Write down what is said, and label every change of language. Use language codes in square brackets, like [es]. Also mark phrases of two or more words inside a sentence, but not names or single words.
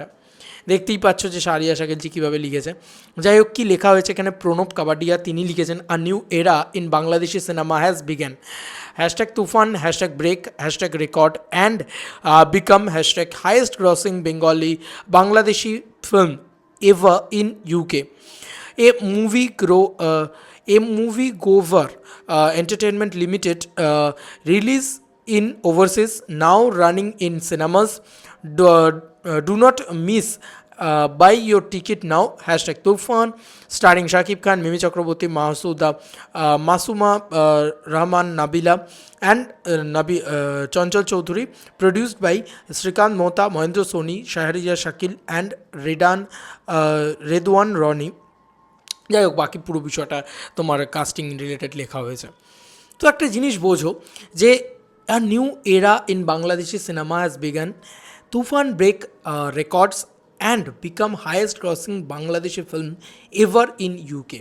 [bn] দেখতেই পাচ্ছ যে শাহরিয়ার শাকিলজি কীভাবে লিখেছে। যাই হোক, কী লেখা হয়েছে এখানে, প্রণব কাবাডিয়া তিনি লিখেছেন, [en] A new era in Bangladeshi cinema has begun, hashtag Tufan, hashtag break, hashtag record and become hashtag highest grossing Bengali Bangladeshi film ever in UK. A movie Gover Entertainment Limited release in overseas, now running in cinemas. Do not miss. Buy your ticket now. Hashtag Tufan. Starring Shakib Khan, Mimi Chakraborty, Masuma Rahman, Nabila, and Chanchal Chaudhary. Produced by Srikant Mohta, Mohendra Soni, Shahriyar Shakil, and Redwan Roni. [bn] যাই হোক, বাকি পুরো বিষয়টা তোমার [en] casting related [bn] লেখা হয়েছে। তো একটা জিনিস বোঝো যে [en] A new era in Bangladeshi cinema has begun, Tufan break records and become highest crossing Bangladeshi film ever in UK.